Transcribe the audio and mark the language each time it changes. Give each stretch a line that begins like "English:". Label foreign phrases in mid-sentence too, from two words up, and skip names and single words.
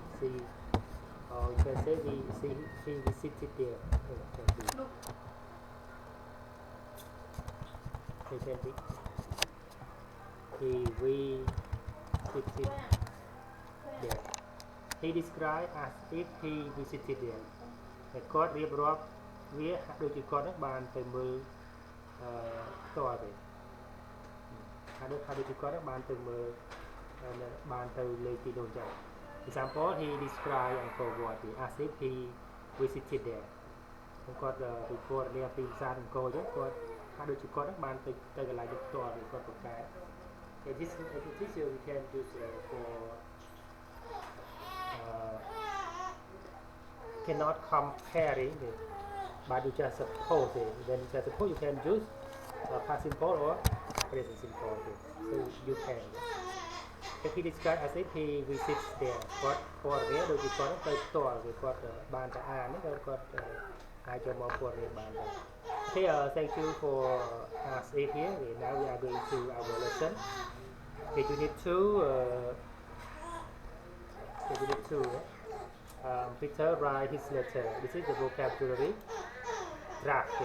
English: See, or you can say he visited there. He can be. He visited there. He described as if he visited there.
Khmer: តែគាត់រៀបរាប់វាហាក់ដូចជាគាត់នឹងបានទៅមើលផ្ទាល់ទេហាក់ដូចជាគាត់នឹងបានទៅមើលបានទៅលេងទីនោះចឹង
English: Example, he described Angkor Wat as if he visited there.
Khmer: គាត់ពីព័ត៌មានពីប្រាសាទអង្គរចឹងគាត់ហាក់ដូចជាគាត់នឹងបានទៅកន្លែងនោះផ្ទាល់ពីគាត់ប្រកែក
English: This we can use for cannot comparing it, but you just suppose it. Then just suppose you can use past simple or present simple. So you can. If he described as if he visits there,
Khmer: គាត់ព័ត៌មានដូចជាគាត់ទៅផ្ទាល់គឺគាត់បានទៅអានហ្នឹងគាត់អាចចូលមកព័ត៌មានបានដែរ
English: Okay, thank you for as if here. Okay, now we are going to our lesson. Okay, unit 2. Unit 2. Peter write his letter. This is the vocabulary. Draft.